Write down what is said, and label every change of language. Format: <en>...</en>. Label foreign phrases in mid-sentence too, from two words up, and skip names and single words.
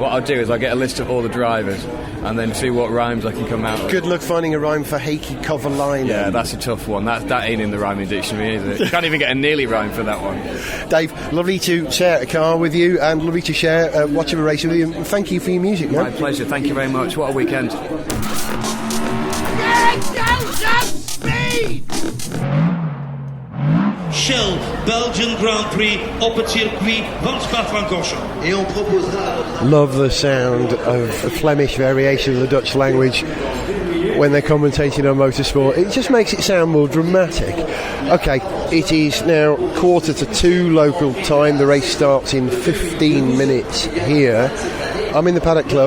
<en>What I'll do is I'll get a list of all the drivers and then see what rhymes I can come out with. Good luck finding a rhyme for Heikki Kovalainen. Yeah, that's a tough one. That ain't in the rhyming dictionary, is it? You can't even get a nearly rhyme for that one. Dave, lovely to share a car with you, and lovely to share watch of a race with you. And thank you for your music, man. My pleasure. Thank you very much. What a weekend.</en> <nl>Shell, Belgian Grand Prix op het circuit van Spa-Francorchamps.</nl> <fr>Et on proposera...</fr> <en>Love the sound of a Flemish variation of the Dutch language when they're commentating on motorsport. It just makes it sound more dramatic. Okay, it is now 1:45 local time. The race starts in 15 minutes here. I'm in the Paddock Club.</en>